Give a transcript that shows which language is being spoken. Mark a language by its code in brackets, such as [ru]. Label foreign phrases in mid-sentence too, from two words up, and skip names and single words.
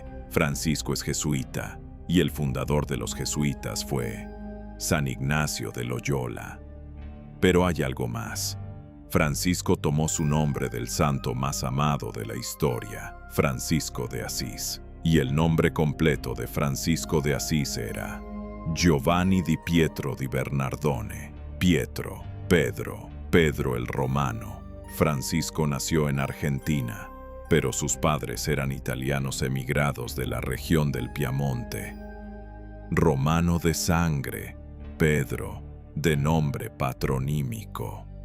[es] Francisco es jesuita, y el fundador de los jesuitas fue San Ignacio de Loyola. Pero hay algo más. Francisco tomó su nombre del santo más amado de la historia, Francisco de Asís, y el nombre completo de Francisco de Asís era Giovanni di Pietro di Bernardone. Pietro, Pedro, Pedro el Romano. Francisco nació en Argentina, pero sus padres eran italianos emigrados de la región del Piamonte. Romano de sangre, Pedro, de nombre patronímico.